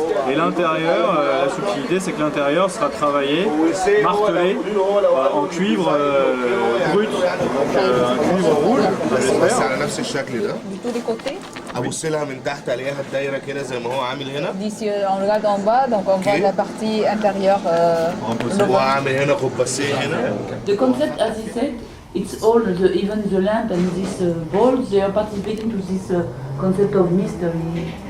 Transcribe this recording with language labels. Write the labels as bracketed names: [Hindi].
[French] Et l'intérieur, la subtilité, c'est que l'intérieur sera travaillé, martelé en cuivre brut, donc un cuivre rouge, j'espère. De tous les côtés. [Arabic] ابص لها من تحت الاقيها الدايره كده زي ما هو عامل هنا. [French] D'ici on regarde en bas, donc on voit la partie intérieure. [Arabic] هو عامل هنا قباسين هنا. [English] The concept, as he said, it's all even the lamp and these balls, they are participating to this concept of mystery.